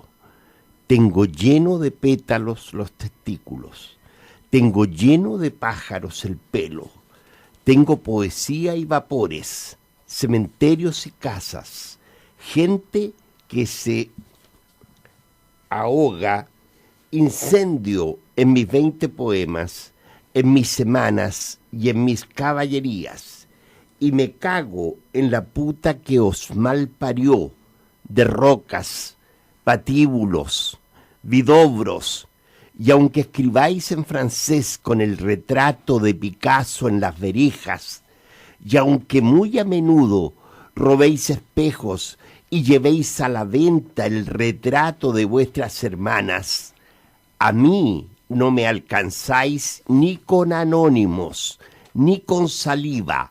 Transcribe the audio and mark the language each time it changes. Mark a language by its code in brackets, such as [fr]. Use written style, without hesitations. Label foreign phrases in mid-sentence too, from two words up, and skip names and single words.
[es] Tengo lleno de pétalos los testículos, tengo lleno de pájaros el pelo, tengo poesía y vapores, cementerios y casas, gente que se ahoga, incendio en mis 20 poemas, en mis semanas y en mis caballerías, y me cago en la puta que os malparió, de Rocas, patíbulos, vidobros, y aunque escribáis en francés con el retrato de Picasso en las verijas, y aunque muy a menudo robéis espejos y llevéis a la venta el retrato de vuestras hermanas, a mí no me alcanzáis ni con anónimos, ni con saliva.